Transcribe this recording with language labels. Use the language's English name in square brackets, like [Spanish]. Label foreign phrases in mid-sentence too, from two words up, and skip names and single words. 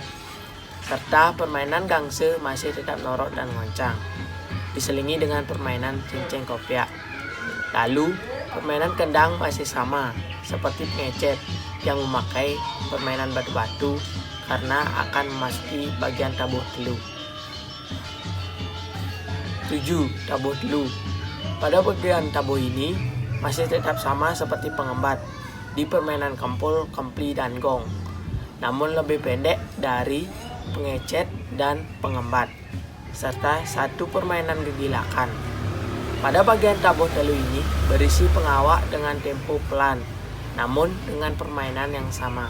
[Indonesian] Serta permainan gangse masih tetap norok dan ngoncang, diselingi dengan permainan cincin kopiak. Lalu, permainan kendang masih sama seperti pengecet yang memakai permainan batu-batu karena akan memasuki bagian tabuh telu. 7. Tabuh telu. Pada bagian tabuh ini masih tetap sama seperti pengembat di permainan kempul, kempli, dan gong, namun lebih pendek dari pengecet dan pengembat, serta satu permainan gegilakan. Pada bagian tabuh telu ini berisi pengawak dengan tempo pelan, namun dengan permainan yang sama.